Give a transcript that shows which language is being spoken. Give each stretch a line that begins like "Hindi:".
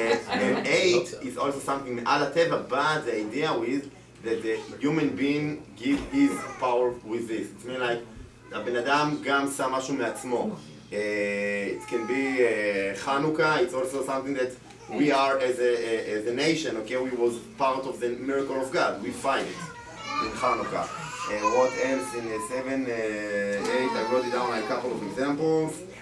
English: And 8 is also something מעל הטבע, but the idea with that the human being give his power with this.
Hebrew: It's mean like הבן אדם גם שם משהו מעצמו.
English: It can be Hanukkah. It's also something that we are as a nation, okay, we was part of the miracle of God. We find it in Hanukkah. What else in 7, 8, I wrote it down like a couple of examples.